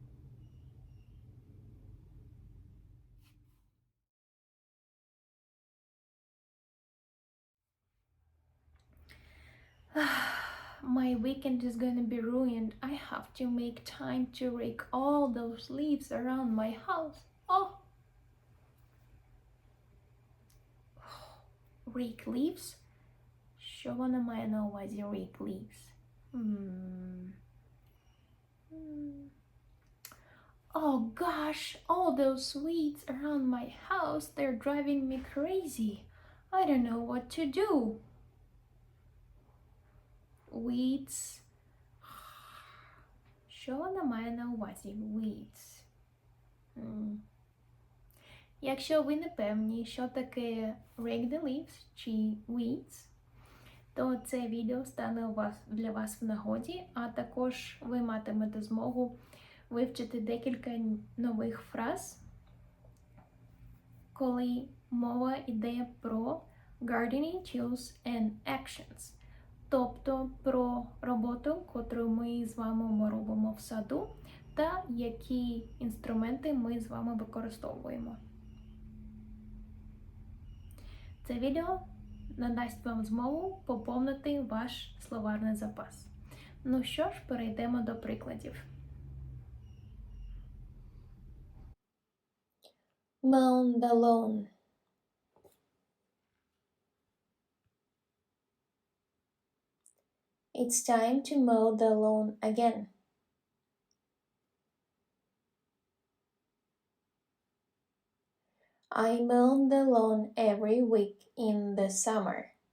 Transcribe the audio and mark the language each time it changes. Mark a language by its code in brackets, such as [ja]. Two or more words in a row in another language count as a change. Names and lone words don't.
[en] My weekend is gonna be ruined. I have to make time to rake all those leaves around my house. Oh! Rake leaves? [uk] Що вона має на увазі [en] rake leaves? Oh gosh, all those weeds around my house, they're driving me crazy. I don't know what to do. Weeds. [uk] Що вона має на увазі? Weeds. Якщо ви не певні, що таке [en] rake the leaves [uk] чи weeds, то це відео стане для вас в нагоді, а також ви матимете змогу вивчити декілька нових фраз, коли мова йде про [en] gardening tools and actions, [uk] тобто про роботу, котру ми з вами робимо в саду, та які інструменти ми з вами використовуємо. Це відео надасть вам змогу поповнити ваш словарний запас. Ну що ж, перейдемо до прикладів. [en] Mow the lawn. It's time to mow the lawn again. I mow the lawn every week in the summer.